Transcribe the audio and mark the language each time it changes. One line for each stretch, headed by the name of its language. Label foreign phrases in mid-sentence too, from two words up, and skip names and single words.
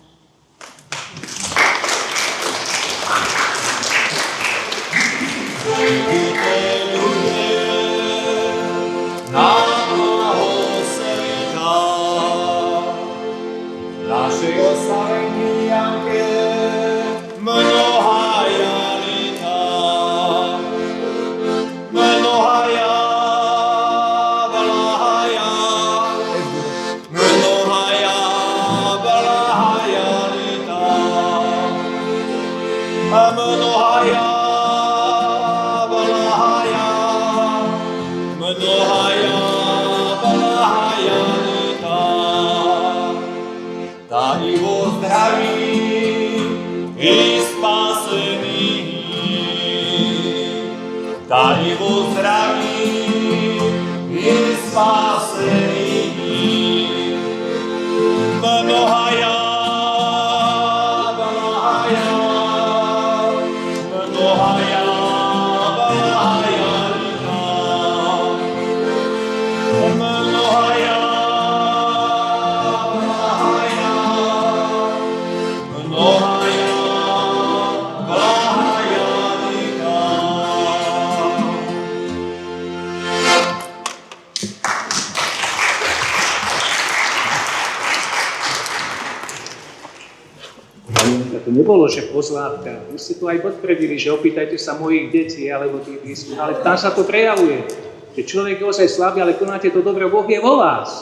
Church Slavic: Na blaho sveta, našej oslavení Janke, mnohaja lita, mnohaja blahaja, mnohaja blahaja lita, mnohaja blahaja, mnohaja blahaja lita. Daj vo zdraví i spasení, daj vo zdraví i spasení, mnohaja blahaja, mnohaja blahaja lita, mnohaja blahaja, mnohaja blahaja lita.
Slovak: To nebolo, že pozlátka. Vy ste tu aj potvrdili, že opýtajte sa mojich detí alebo tých blízkych, ale tam sa to prejavuje, že človek je ozaj slabý, ale konáte to dobre, Boh je vo vás.